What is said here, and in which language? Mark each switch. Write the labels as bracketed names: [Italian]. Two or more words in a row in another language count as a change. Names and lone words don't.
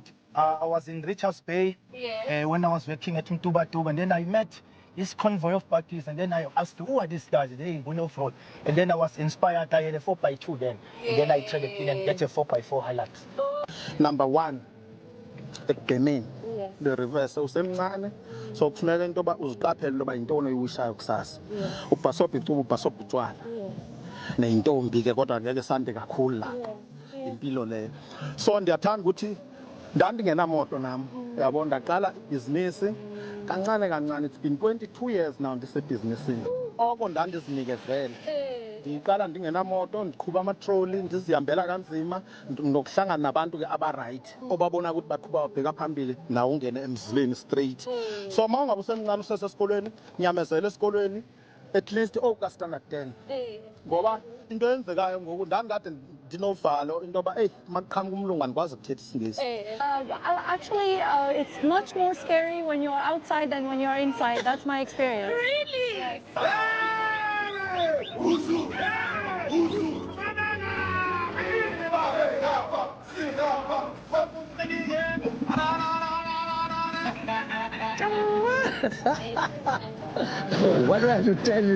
[English] I was in Richards Bay when I was working at Lethabo, and then I met this convoy of parties, and then I asked, who are these guys? They went off-road. And then I was inspired. I had a 4x2 then. And then I tried again and get a 4x4 highlight. Number one, [Xhosa] ekubhemeni, [English] the reverse [Xhosa] usemncane, so kufuneka into yoba uziqaphele into yoba yintoni oyishayo kusasa. Ubhasobha icuba, ubhasobha utshwala. Neyintombi ke kodwa ngeke sande kakhulu la. Impilo leyo. So ndiyathanda ukuthi ndandingenamoto nami. Uyabona ndaqala ibhizinisi kancane kancane. [English] It's been 22 years now ndisebhizinisini. [Xhosa] Oko ndandizinikezele. Ndiqala ndingenamoto, ndiqhuba amatroli, ndizihambela kanzima, nokuhlangana nabantu ke abaright obabona ukuthi baqhuba babheka phambili nawo ungene emzileni straight. So mawungabe usemncane usesesikolweni, nyamezela esikolweni [English] at least [Xhosa] ka standard 10. Ngoba into eyenzekayo ngoku ndandikade ndinovalo into yoba makuqhamuka umlungu andikwazi ukuthetha isingesi. [English] Actually, it's much more scary when you're outside than when you're inside. That's my experience. Really? Yes. What do I have to tell you?